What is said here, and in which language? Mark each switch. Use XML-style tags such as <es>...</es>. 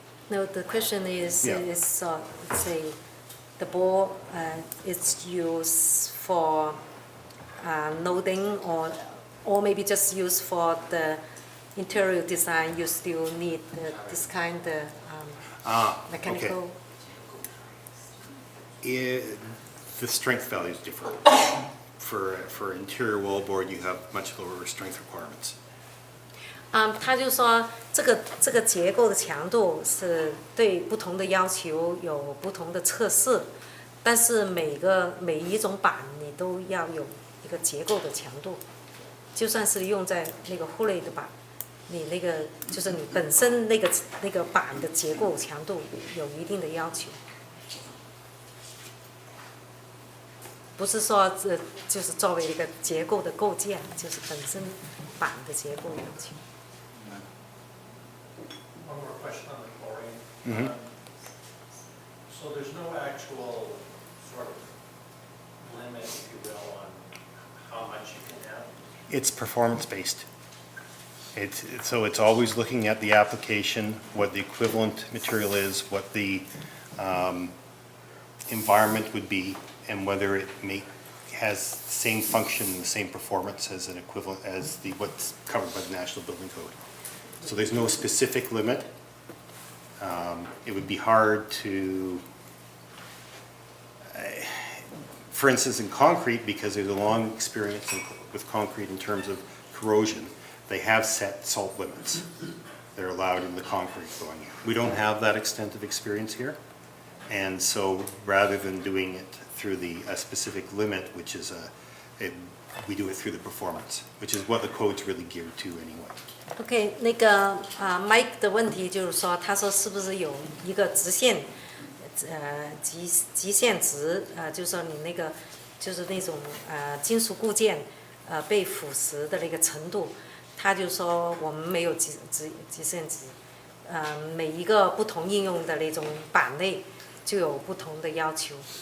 <en>No, the question is say the board is used for loading or maybe just used for the interior design. You still need this kind of mechanical. Okay. The strength value is different. For interior wallboard, you have much lower strength requirements.</en> <zh>他就说这个结构的强度是对不同的要求有不同的测试，但是每一种板你都要有一个结构的强度，就算是用在那个户内的板，你那个就是你本身那个板的结构强度有一定的要求，不是说就是作为一个结构的构建，就是本身板的结构要求。</zh> <en>One more question on the chlorine. So there's no actual sort of limit, if you will, on how much you can have? It's performance-based. So it's always looking at the application, what the equivalent material is, what the environment would be, and whether it has the same function, the same performance as an equivalent as what's covered by the National Building Code. So there's no specific limit. It would be hard to, for instance, in concrete, because there's a long experience with concrete in terms of corrosion, they have set salt limits that are allowed in the concrete going in. We don't have that extent of experience here. And so rather than doing it through a specific limit, which is we do it through the performance, which is what the code's really geared to anyway.</en> <zh>OK， 那个Mike 的问题就是说，他说是不是有一个直线，极限值，就是说你那个就是那种金属固件被腐蚀的那个程度，他就说我们没有极限值，每一个不同应用的那种板类就有不同的要求。</zh>